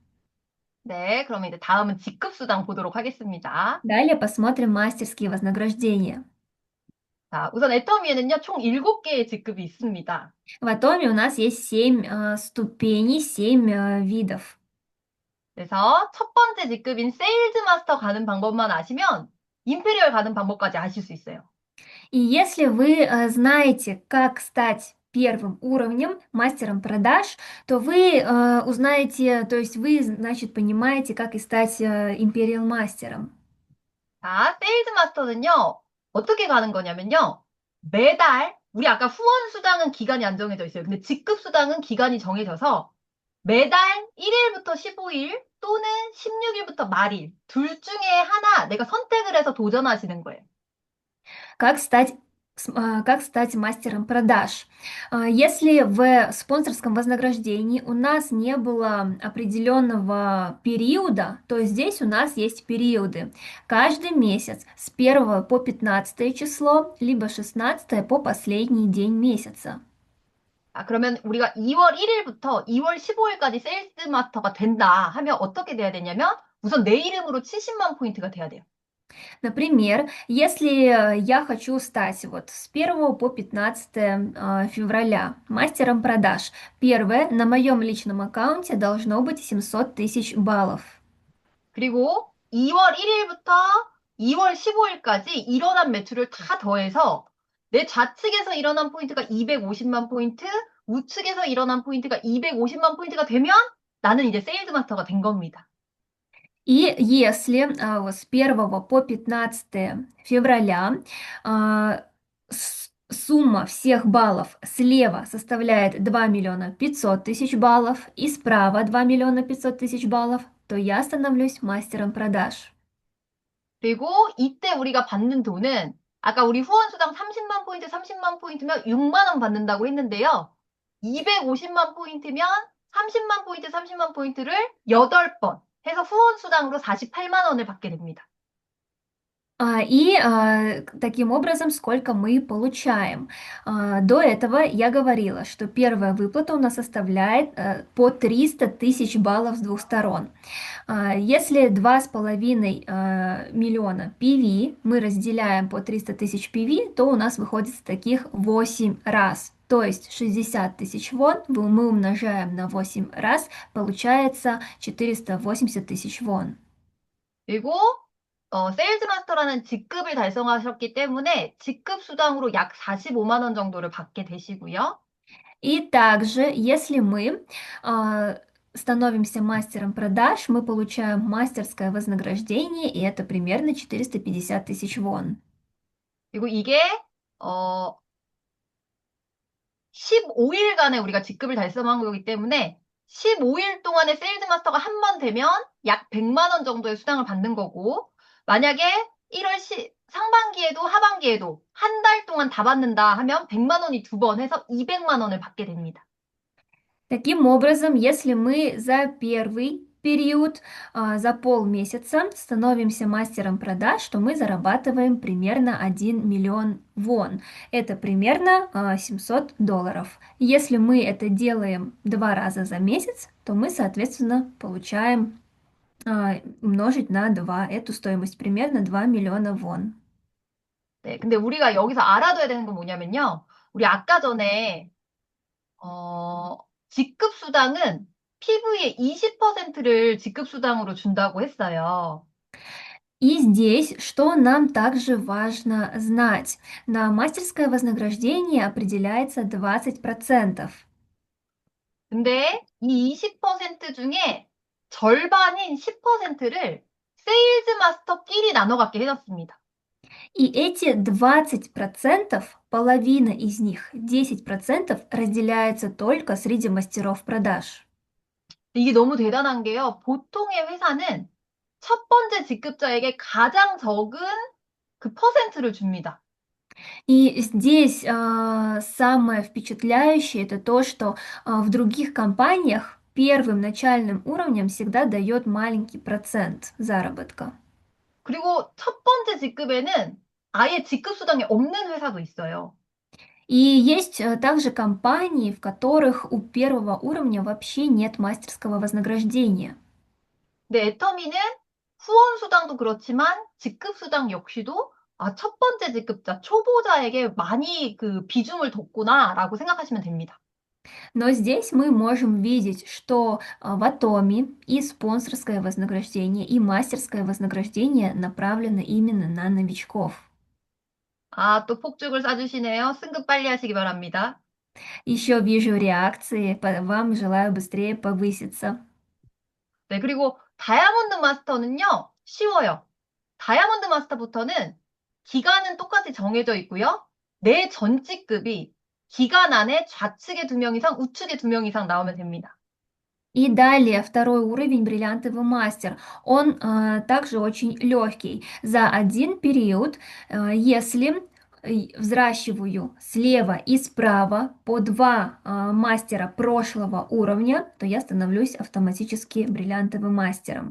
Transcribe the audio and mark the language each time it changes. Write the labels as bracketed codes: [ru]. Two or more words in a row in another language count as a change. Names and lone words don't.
[ko] 네, 그럼 이제 다음은 직급 수당 보도록 하겠습니다. [ru] Далее посмотрим мастерские вознаграждения. [ko] 자, 우선 애터미에는요, 총 7개의 직급이 있습니다. [ru] В Атоме у нас есть 7 ступеней, 7 видов. [ko] 그래서 첫 번째 직급인 세일즈 마스터 가는 방법만 아시면 임페리얼 가는 방법까지 아실 수 있어요. [ru] И если вы знаете, как стать первым уровнем мастером продаж, то вы узнаете, то есть вы, значит, понимаете, как и стать Imperial мастером. [ko] 자, 세일즈 마스터는요, 어떻게 가는 거냐면요, 매달, 우리 아까 후원 수당은 기간이 안 정해져 있어요. 근데 직급 수당은 기간이 정해져서 매달 1일부터 15일 또는 16일부터 말일, 둘 중에 하나 내가 선택을 해서 도전하시는 거예요. [ru] Как стать как стать мастером продаж? Если в спонсорском вознаграждении у нас не было определенного периода, то здесь у нас есть периоды. Каждый месяц с 1 по 15 число, либо 16 по последний день месяца. [ko] 아, 그러면 우리가 2월 1일부터 2월 15일까지 세일즈 마스터가 된다 하면 어떻게 돼야 되냐면 우선 내 이름으로 70만 포인트가 돼야 돼요. [ru] Например, если я хочу стать вот с 1 по 15 февраля мастером продаж, первое, на моем личном аккаунте должно быть 700 тысяч баллов. [ko] 그리고 2월 1일부터 2월 15일까지 일어난 매출을 다 더해서 내 좌측에서 일어난 포인트가 250만 포인트, 우측에서 일어난 포인트가 250만 포인트가 되면 나는 이제 세일즈 마스터가 된 겁니다. [ru] И если вот с 1 по 15 февраля сумма всех баллов слева составляет 2 500 000 баллов и справа 2 500 000 баллов, то я становлюсь мастером продаж. [ko] 그리고 이때 우리가 받는 돈은 아까 우리 후원수당 30만 포인트, 30만 포인트면 6만 원 받는다고 했는데요. 250만 포인트면 30만 포인트, 30만 포인트를 8번 해서 후원수당으로 48만 원을 받게 됩니다. [ru] Таким образом, сколько мы получаем? До этого я говорила, что первая выплата у нас составляет по 300 тысяч баллов с двух сторон. Если 2,5 миллиона PV мы разделяем по 300 тысяч PV, то у нас выходит таких 8 раз. То есть 60 тысяч вон мы умножаем на 8 раз, получается 480 тысяч вон. [ko] 그리고 세일즈 마스터라는 직급을 달성하셨기 때문에 직급 수당으로 약 45만 원 정도를 받게 되시고요. [ru] И также, если мы становимся мастером продаж, мы получаем мастерское вознаграждение, и это примерно 450 тысяч вон. [ko] 그리고 이게 15일간의 우리가 직급을 달성한 거기 때문에 15일 동안에 세일즈 마스터가 한 번 되면 약 100만 원 정도의 수당을 받는 거고 만약에 1월 상반기에도 하반기에도 한 달 동안 다 받는다 하면 100만 원이 두 번 해서 200만 원을 받게 됩니다. [ru] Таким образом, если мы за первый период, за полмесяца становимся мастером продаж, то мы зарабатываем примерно 1 миллион вон. Это примерно $700. Если мы это делаем 2 раза за месяц, то мы, соответственно, получаем умножить на 2 эту стоимость, примерно 2 миллиона вон. [ko] 네, 근데 우리가 여기서 알아둬야 되는 건 뭐냐면요. 우리 아까 전에 직급 수당은 PV의 20%를 직급 수당으로 준다고 했어요. [ru] И здесь, что нам также важно знать, на мастерское вознаграждение определяется 20%. [ko] 근데 이 20% 중에 절반인 10%를 세일즈 마스터끼리 나눠 갖게 해놨습니다. [ru] И эти 20%, половина из них, 10% разделяется только среди мастеров продаж. [ko] 이게 너무 대단한 게요. 보통의 회사는 첫 번째 직급자에게 가장 적은 그 퍼센트를 줍니다. [ru] И здесь самое впечатляющее это то, что в других компаниях первым начальным уровнем всегда дает маленький процент заработка. [ko] 그리고 첫 번째 직급에는 아예 직급 수당이 없는 회사도 있어요. [ru] И есть также компании, в которых у первого уровня вообще нет мастерского вознаграждения. [ko] 근데 애터미는 후원 수당도 그렇지만 직급 수당 역시도 첫 번째 직급자, 초보자에게 많이 그 비중을 뒀구나라고 생각하시면 됩니다. [ru] Но здесь мы можем видеть, что в Атоме и спонсорское вознаграждение, и мастерское вознаграждение направлены именно на новичков. [ko] 또 폭죽을 쏴주시네요. 승급 빨리 하시기 바랍니다. [ru] Еще вижу реакции, вам желаю быстрее повыситься. [ko] 네, 그리고 다이아몬드 마스터는요, 쉬워요. 다이아몬드 마스터부터는 기간은 똑같이 정해져 있고요. 내 전직급이 기간 안에 좌측에 2명 이상, 우측에 2명 이상 나오면 됩니다. [ru] И далее второй уровень бриллиантовый мастер. Он также очень легкий. За один период, если взращиваю слева и справа по два мастера прошлого уровня, то я становлюсь автоматически бриллиантовым мастером.